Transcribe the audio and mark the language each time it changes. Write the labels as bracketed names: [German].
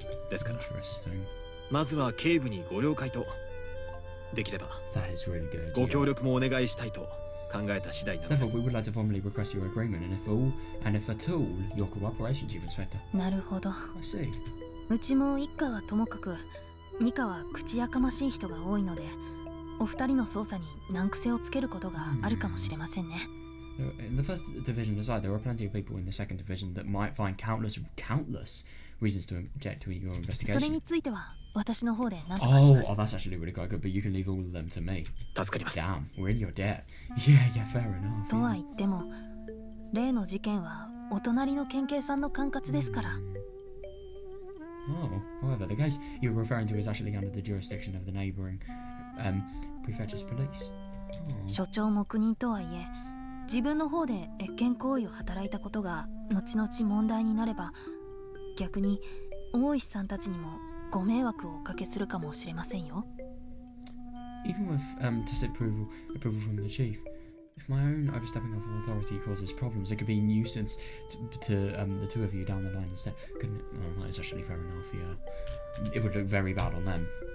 [Japanese] ですから、まずは警部にご了解と、できればご協力もお願いしたいと考えた次第なんです。 [English] Therefore, we would like to formally request your agreement, and if at all, your cooperation, Chief Inspector. [Japanese] なるほど。 [English] I see. [Japanese] うちも一家はともかく、二課は口やかましい人が多いので、お二人の捜査に難癖をつけることがあるかもしれませんね。 [English] In the first division aside, there are plenty of people in the second division that might find countless reasons to object to your investigation. [Japanese] それについては私の方で何とかします。 [English] Oh, that's actually really quite good, but you can leave all of them to me. [Japanese] 助かります。 [English] Damn, we're in your debt. Yeah, fair enough. [Japanese] とは言っても、例の事件はお隣の県警さんの管轄ですから。 [English] Oh, however, the case you're referring to is actually under the jurisdiction of the neighbouring prefecture's police. [Japanese] 所長黙認とはいえ、自分の方で越権行為を働いたことが後々問題になれば、逆に大石さんたちにもご迷惑をおかけするかもしれませんよ。 [English] Even with tacit approval from the chief, If my own overstepping of authority causes problems, it could be a nuisance to the two of you down the line instead. Couldn't it? Well, that's actually fair enough, yeah. It would look very bad on them.